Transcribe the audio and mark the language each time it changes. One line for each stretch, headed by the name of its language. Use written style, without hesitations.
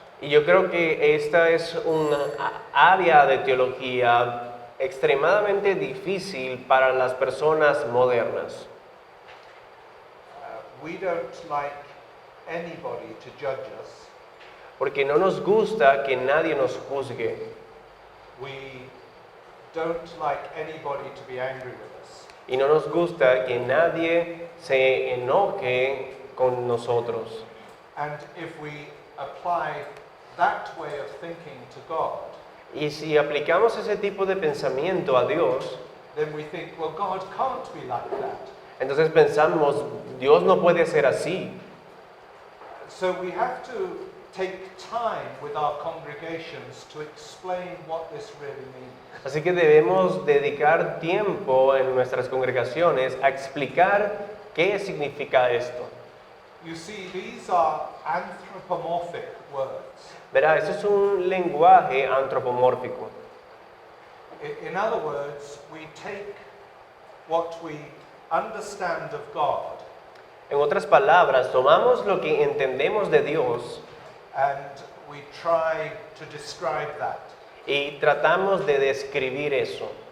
Spanish: Y yo creo que esta es una área de teología extremadamente difícil para las personas modernas.
English: We don't like anybody to judge us.
Spanish: Porque no nos gusta que nadie nos juzgue.
English: We don't like anybody to be angry with us.
Spanish: Y no nos gusta que nadie se enoje con nosotros.
English: And if we apply that way of thinking to God,
Spanish: Y si aplicamos ese tipo de pensamiento a Dios,
English: then we think, well, God can't be like that.
Spanish: entonces pensamos, Dios no puede ser así.
English: So we have to take time with our congregations to explain what this really means.
Spanish: Así que debemos dedicar tiempo en nuestras congregaciones a explicar qué significa esto.
English: You see, these are anthropomorphic words.
Spanish: Verá, eso es un lenguaje antropomórfico.
English: In other words, we take what we understand of God
Spanish: En otras palabras, tomamos lo que entendemos de Dios
English: and we try to describe that.
Spanish: y tratamos de describir eso.